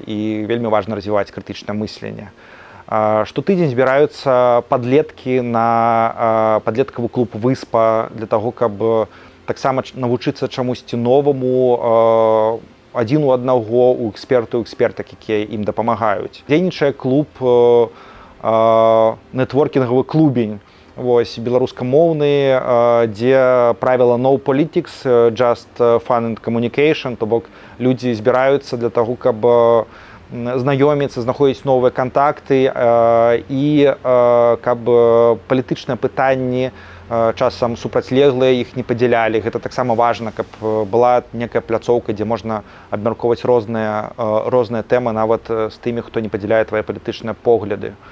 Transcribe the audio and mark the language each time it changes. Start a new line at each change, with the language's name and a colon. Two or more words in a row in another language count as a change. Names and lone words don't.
Belarusian: І вельмі важна развіваць крытычнае мысленне. Штотыдзень збіраюцца падлеткі на падлеткавы клуб «Выспа» для таго, каб таксама навучыцца чамусьці новаму адзін у аднаго у экспертак, якія ім дапамагаюць. Дзейнічае клуб, нетворкінгавы клубень, вось, беларускамоўны, дзе правіла
English: no politics, just fun and communication,
Belarusian: то бок людзі збіраюцца для таго, каб знаёміцца, знаходзіць новыя кантакты і каб палітычныя пытанні часам супрацьлеглыя іх не падзялялі. Гэта таксама важна, каб была некая пляцоўка, дзе можна абмяркоўваць розныя тэмы нават з тымі, хто не падзяляе твае палітычныя погляды.